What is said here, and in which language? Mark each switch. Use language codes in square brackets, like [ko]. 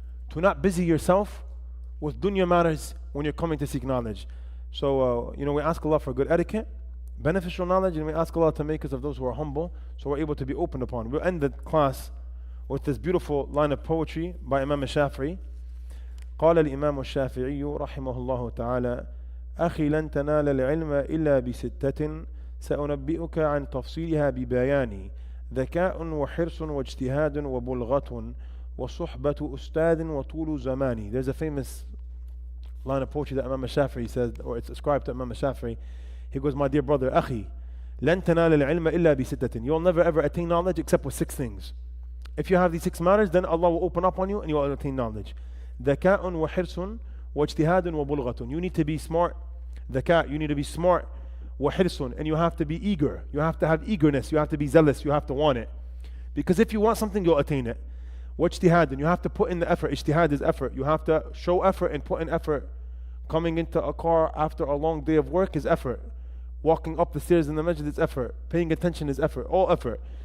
[en] To not busy yourself with dunya matters when you're coming to seek knowledge. So, we ask Allah for good etiquette, beneficial knowledge, and we ask Allah to make us of those who are humble, so we're able to be opened upon. We'll end the class with this beautiful line of poetry by Imam al-Shafi'i. [ar] قال الإمام الشافعي رحمه الله تعالى: أخي لن تنال العلم إلا بستة سأنبئك عن تفصيلها ببيان ذكاء وحرص واجتهاد وبلغة وصحبة أستاذ وطول زمان. [en] There's a famous line of poetry that Imam al-Shafi'i says, or it's ascribed to Imam al-Shafi'i. He goes, my dear brother, [ar] أخي لن تنال العلم إلا بستة. [en] You'll never ever attain knowledge except with 6 things. If you have these 6 matters, then Allah will open up on you and you will attain knowledge. [ar] ذكاء وحرص واجتهاد وبلغة. [en] You need to be smart. ذكاء, you need to be smart. وحرص, and you have to be eager. You have to have eagerness. You have to be zealous. You have to want it. Because if you want something, you'll attain it. واجتهاد, and you have to put in the effort. Ijtihad is effort. You have to show effort and put in effort. Coming into a car after a long day of work is effort. Walking up the stairs in the masjid is effort. Paying attention is effort. All effort.